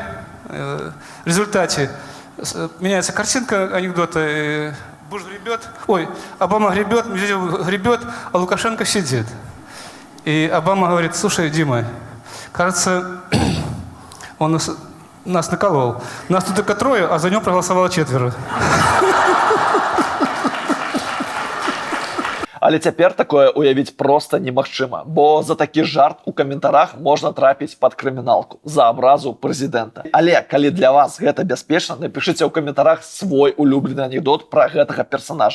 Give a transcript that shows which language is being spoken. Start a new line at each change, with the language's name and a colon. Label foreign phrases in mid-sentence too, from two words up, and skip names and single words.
Russian: В результате меняется картинка анекдота. Буш гребет, Обама гребет, Медведев гребет, а Лукашенко сидит. И Обама говорит: слушай, Дима, кажется, он нас наколол. Нас тут только 3, а за него проголосовало 4.
Belarusian: Але цяпер такое уявіць проста немагчыма, бо за такі жарт у каментарах можна трапіць пад крыміналку за абразу прэзідэнта. Але калі для вас гэта бяспечна, напішыце ў каментарах свой улюблены анекдот пра гэтага персанажа.